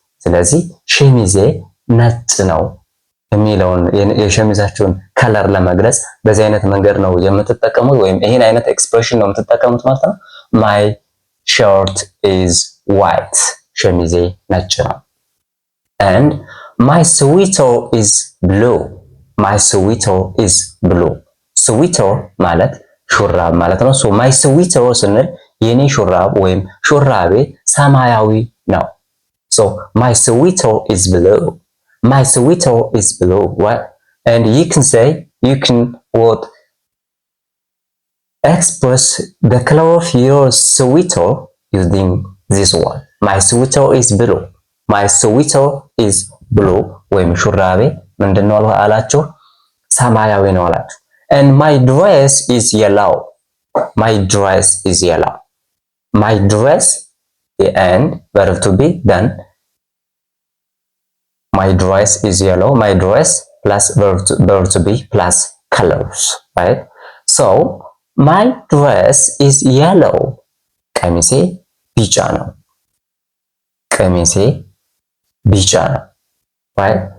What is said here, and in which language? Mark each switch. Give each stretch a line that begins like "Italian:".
Amharic: ስለዚህ ሸሚዜ ነጭ ነው የሚለውን የሸሚዛችሁን ከለር ለመግለጽ በዚህ አይነት መንገድ ነው የምትጠቀሙት፣ ወይም ይሄን አይነት ኤክስፕሬሽን ነው የምትጠቀሙት ማለት ነው።
English: my shirt is white.
Amharic: ሸሚዜ ነጭ ነው።
English: and my sweater is blue. my sweater is blue.
Amharic: sweater ማለት ሹራብ ማለት ነው። so my sweater ስንል የኔ ሹራብ ወይም ሹራቤ ሰማያዊ ነው።
English: So my sweater is blue. my sweater is blue, right? And you can what express the color of your sweater using this one. my sweater is blue. my sweater is blue
Amharic: ወይም ሹራቤ ምንድነው አላችሁ? ሰማያዊ ነው አላችሁ።
English: and my dress is yellow. my dress is yellow. my dress and verb to be then my dress is yellow. my dress plus verb to be plus colors, right? so my dress is yellow.
Amharic: ቀሚሴ ቢጫ ነው። ቀሚሴ ቢጫ ነው፣ right?